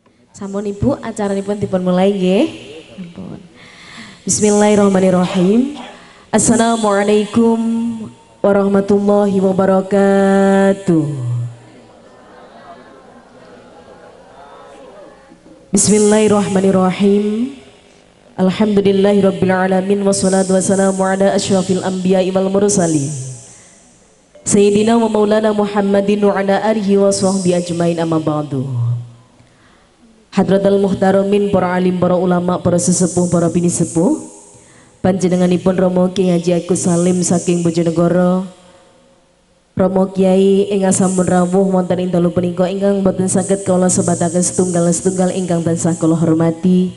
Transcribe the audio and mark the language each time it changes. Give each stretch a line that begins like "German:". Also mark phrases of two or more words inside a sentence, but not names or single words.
Javanese: Sampun Ibu, acaranipun dipun mulai nggih. Ampun.
Arabic: بسم الله الرحمن الرحيم السلام عليكم ورحمة الله وبركاته. بسم الله الرحمن الرحيم. الحمد لله رب العالمين والصلاة والسلام على أشرف الأنبياء والمرسلين. سيدنا ومولانا محمد وعلى آله وصحبه أجمعين أما بعد. حضرات المحترمين,
Javanese: para alim, para ulama, para sesepuh, para bini sepuh, panjenenganipun Romo Ki Haji Agus Salim saking Bojonegoro, Romo Kiai ingkang sampun rawuh wonten ing dalu punika ingkang boten saged kula sebataken setunggal ingkang tansah kula hormati.